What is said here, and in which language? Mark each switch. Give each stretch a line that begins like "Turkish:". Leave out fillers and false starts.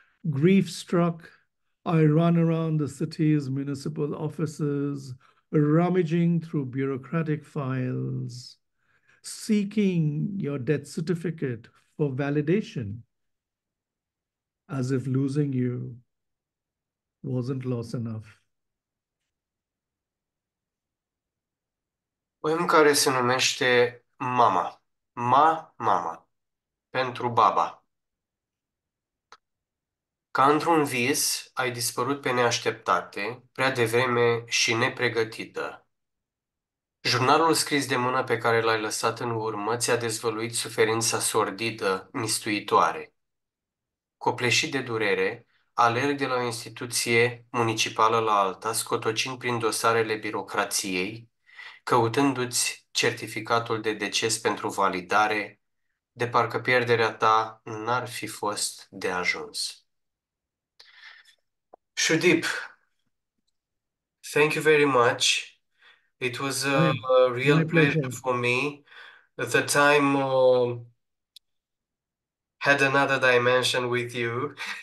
English: Grief struck, I run around the city's municipal offices, rummaging through bureaucratic files, seeking your death certificate for validation, as if losing you wasn't loss enough.
Romanian: Poem care se numește Mama. Mama. Pentru baba. Ca într-un vis, ai dispărut pe neașteptate, prea devreme și nepregătită. Jurnalul scris de mână pe care l-ai lăsat în urmă ți-a dezvăluit suferința sordidă, mistuitoare. Copleșit de durere, alerg de la o instituție municipală la alta, scotocind prin dosarele birocrației, căutându-ți certificatul de deces pentru validare, de parcă pierderea ta n-ar fi fost de ajuns.
English: Sudeep, thank you very much. It was a real My pleasure pleasure. for me. The time had another dimension with you.